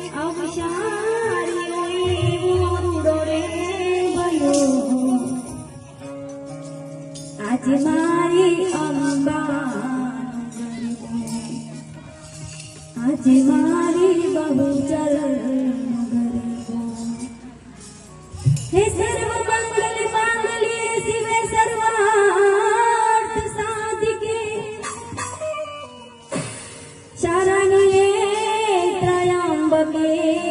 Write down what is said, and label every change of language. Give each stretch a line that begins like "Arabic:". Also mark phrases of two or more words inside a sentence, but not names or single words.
Gujarati: અવસારી મોરુડો રે ભયો આજે મારી અંબા આજે મારી બહુ ચલ
Sanskrit: हे सर्व मंगल मांगल्ये शिवे सर्वार्थ साधिके शरण्ये त्र्यंबके